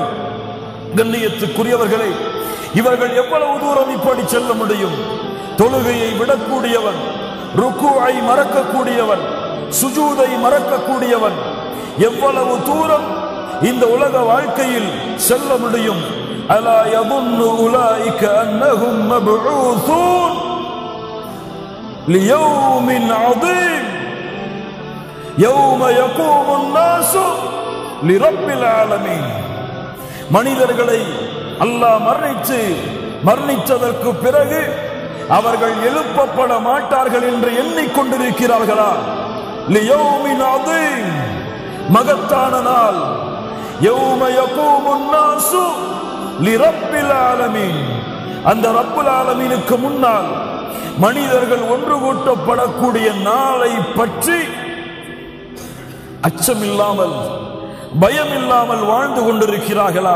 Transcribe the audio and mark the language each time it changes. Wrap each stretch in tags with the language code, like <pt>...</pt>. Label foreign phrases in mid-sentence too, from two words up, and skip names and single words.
<ta>கண்ணியத்துக்குரியவர்களே, இவர்கள் எவ்வளவு தூரம் இப்படி செல்ல முடியும்? தொழுகையை விடக்கூடியவன், ருக்குஐ மறக்கக்கூடியவன், சுஜூதை மறக்கக்கூடியவன் எவ்வளவு தூரம் இந்த உலக வாழ்க்கையில் செல்ல முடியும்?</ta> <ar>அலா யظن أولئك أنهم مبعوثون ليوم عظيم يوم يقوم الناس لرب العالمين.</ar> <ta>மனிதர்களை அல்லாஹ் மரணித்ததற்கு பிறகு அவர்கள் எழுப்பப்பட மாட்டார்கள் என்று எண்ணிக்கொண்டிருக்கிறார்களா?</ta> <ar>ليوم عظيم,</ar> <ta>மகத்தான நாள்.</ta> <ar>يوم يقوم الناس لرب العالمين,</ar> <ta>அந்த ரப்புல் ஆலமீனுக்கு முன்னால் மனிதர்கள் ஒன்று கூட்டப்படக்கூடிய நாளை பற்றி அச்சமில்லாமல் பயமில்லாமல் வாழ்ந்து கொண்டிருக்கிறார்களா?</ta>